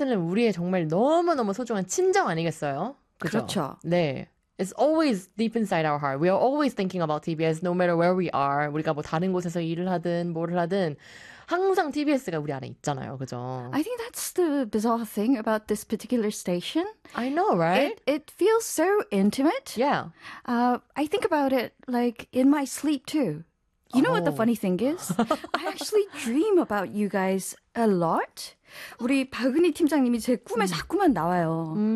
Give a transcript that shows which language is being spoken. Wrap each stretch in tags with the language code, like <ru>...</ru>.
<ko>친구들은 우리의 정말 너무너무 소중한 친정 아니겠어요? 그죠? 그렇죠. 네.</ko> <en>It's always deep inside our heart. We are always thinking about TBS, no matter where we are.</en> <ko>우리가 뭐 다른 곳에서 일을 하든 뭘 하든 항상 TBS가 우리 안에 있잖아요. 그죠?</ko> <en>I think that's the bizarre thing about this particular station. I know, right? It feels so intimate. Yeah. I think about it like in my sleep too. You know what the Oh. funny thing is? I actually dream about you guys a lot.</en> <ko>우리 박은희 팀장님이 제 꿈에 자꾸만 나와요.</ko>